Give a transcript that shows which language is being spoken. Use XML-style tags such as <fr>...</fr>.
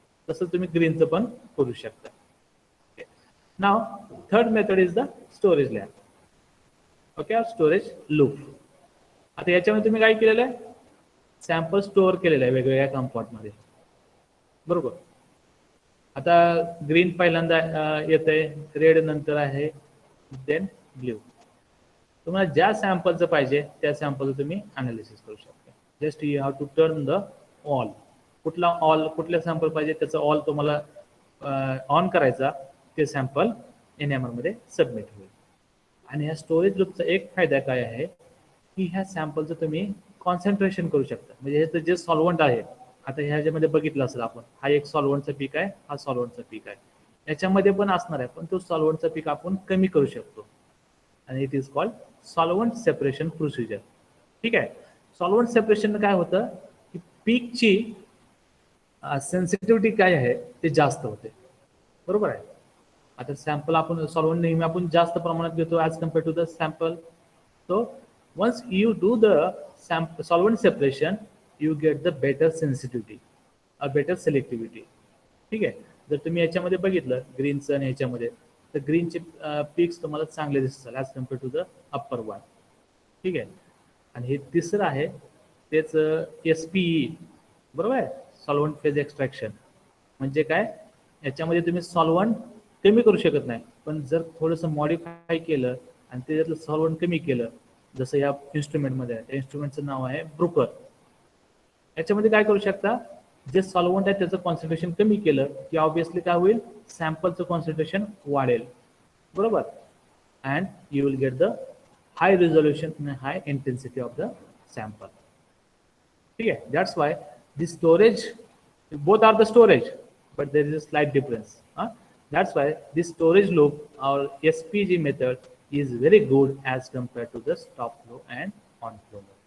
<mr>तसं तुम्ही ग्रीनचं पण करू शकता.</mr> <en>Now third method is the storage lamp. Okay, storage loop.</en> <mr>आता याच्यामध्ये तुम्ही काय केलेलं आहे, सॅम्पल स्टोअर केलेलं आहे वेगवेगळ्या कंपाऊंड मध्ये, बरोबर. आता ग्रीन पहिल्यांदा येतंय, रेड नंतर आहे, देन ब्ल्यू. तुम्हाला ज्या सॅम्पलचं पाहिजे त्या सॅम्पलचं तुम्ही अनालिसिस करू शकता.</mr> <en>Just you have to turn the all.</en> <mr>कुठल्या सॅम्पल पाहिजे त्याचा ऑल तुम्हाला ऑन करायचा, ते सॅम्पल NMR मध्ये सबमिट होईल. आणि ह्या स्टोरेज लूपचा एक फायदा काय आहे की ह्या सॅम्पलचं तुम्ही कॉन्सन्ट्रेशन करू शकता. म्हणजे हे जे सॉल्व्हंट आहे आता ह्याच्यामध्ये बघितलं असेल आपण, हा एक सॉल्व्हंटचा पीक आहे, हा सॉल्व्हंटचा पीक आहे. याच्यामध्ये पण असणार आहे, पण तो सॉल्व्हंटचा पीक आपण कमी करू शकतो.</mr> <en>आणि it is called solvent separation procedure.</en> <mr>ठीक आहे. सॉल्व्हंट सेपरेशन काय होतं की पीकची सेन्सिटिव्हिटी काय आहे ते जास्त होते. बरोबर आहे. आता सॅम्पल आपण सॉल्व्हंट नेहमी आपण जास्त प्रमाणात घेतो</mr> <en>As compare to the sample. So once you do the solvent separation, you get the better sensitivity, a better selectivity.</en> <mr>ठीक आहे. जर तुम्ही याच्यामध्ये बघितलं ग्रीनचं आणि ह्याच्यामध्ये, तर ग्रीनचे पीक्स तुम्हाला चांगले दिसतात</mr> <en>As compared to the upper one.</en> <mr>ठीक आहे. आणि हे तिसरं आहे तेच SPE. बरोबर आहे. सॉल्व्हंट फेज एक्स्ट्रॅक्शन म्हणजे काय, याच्यामध्ये तुम्ही सॉल्व्हंट कमी करू शकत नाही, पण जर थोडंसं मॉडिफाय केलं आणि त्याच्यातलं सॉल्व्हंट कमी केलं, जसं या इन्स्ट्रुमेंटमध्ये आहे, त्या इन्स्ट्रुमेंटचं नाव आहे ब्रुकर. याच्यामध्ये काय करू शकता, जे सॉल्व्हंट आहे त्याचं कॉन्सन्ट्रेशन कमी केलं की ऑब्विसली काय होईल, सॅम्पलचं कॉन्सन्ट्रेशन वाढेल. बरोबर.</mr> <en>And you will get the high resolution आणि high intensity of the sample.</en> <mr>ठीक आहे.</mr> <en>That's why the storage, both are the storage, but there is a slight difference. That's why this storage loop or SPG method is very good as compared to the stop flow and on flow.</en>